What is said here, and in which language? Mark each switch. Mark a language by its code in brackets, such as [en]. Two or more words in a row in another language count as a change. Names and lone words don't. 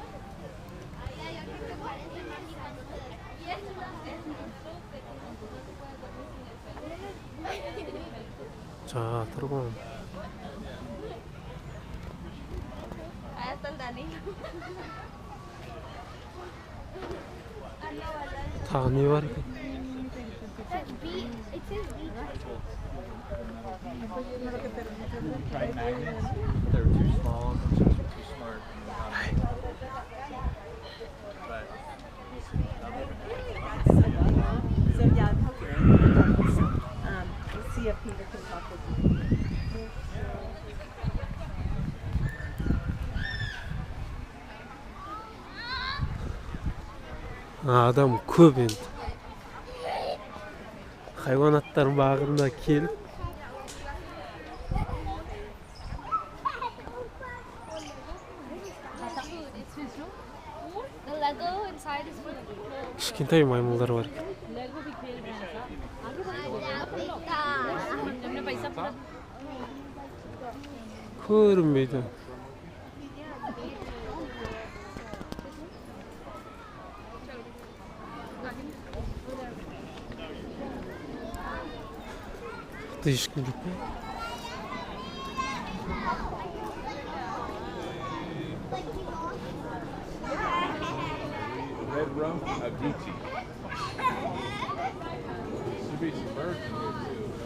[kk] Жатыр ғой. Тағы не бар екен? [en] They're too small, the chicks are too smart. So yeah, I'm helping. Let's see if Peter can talk with you. [kk] Адам көп енді. Хайванаттар бағында келіп. [en] The Lego inside is for the [kk] Кішкентай маймылдар бар. Көрінбейді. Ешкім жоқ. [en] Red rum, a Gucci. Should be some birds in here too.